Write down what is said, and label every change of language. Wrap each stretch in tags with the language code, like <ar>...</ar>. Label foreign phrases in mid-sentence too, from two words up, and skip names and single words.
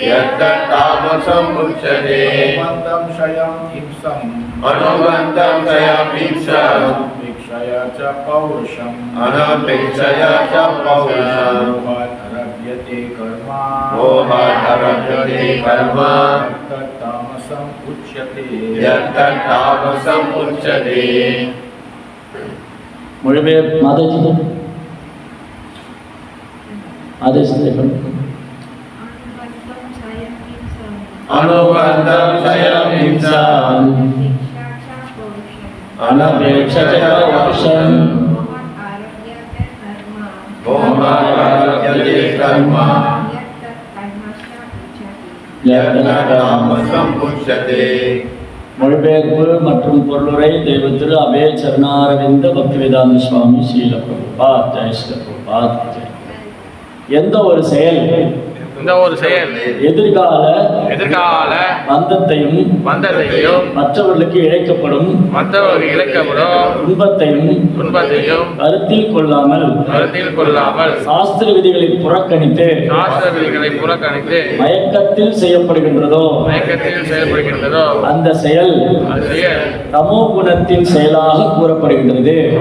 <sa>अनुबन्धं क्षयं हिंसाम् अनपेक्ष्य च पौरुषम् मोहाद् आरभ्यते कर्म यत्तत् तामसम् उच्यते.</sa> <ta>மொழிபெயர் மாதாஜி</ta> <sa>अनुबन्धं क्षयं हिंसाम् अनपेक्ष्य पौरुषम् मोहाद् आरभ्यते कर्म यत्तत् तामसम् उच्यते.</sa> <ta>மொழிபெயர்ப்பு மற்றும் பொருளுரை தெய்வ திரு அபய சரணாரவிந்த பக்திவேதாந்த சுவாமி ஸ்ரீல பிரபுபாத். ஜெய் ஸ்ரீல பிரபுபாத். எந்த ஒரு செயல் எதிர்கால பந்தத்தையும் மற்றவர்களுக்கு இழைக்கப்படும் துன்பத்தையும் கருத்தில் கொள்ளாமல் சாஸ்திர விதிகளை புறக்கணித்து மயக்கத்தில் செய்யப்படுகின்றதோ அந்த செயல் தமோ குணத்தின் செயலாக கூறப்படுகின்றது.</ta>